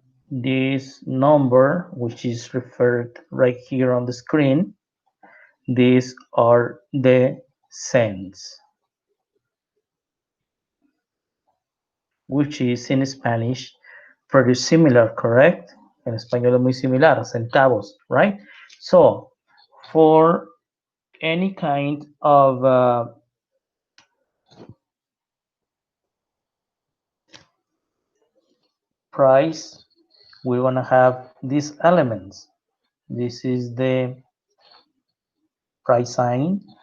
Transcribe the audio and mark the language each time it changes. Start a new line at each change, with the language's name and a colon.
English: this number, which is referred right here on the screen, these are the cents, which is in Spanish pretty similar, correct?
Spanish: En español es muy similar, centavos, right?
English: So for any kind of price, we're gonna have these elements. This is the price sign.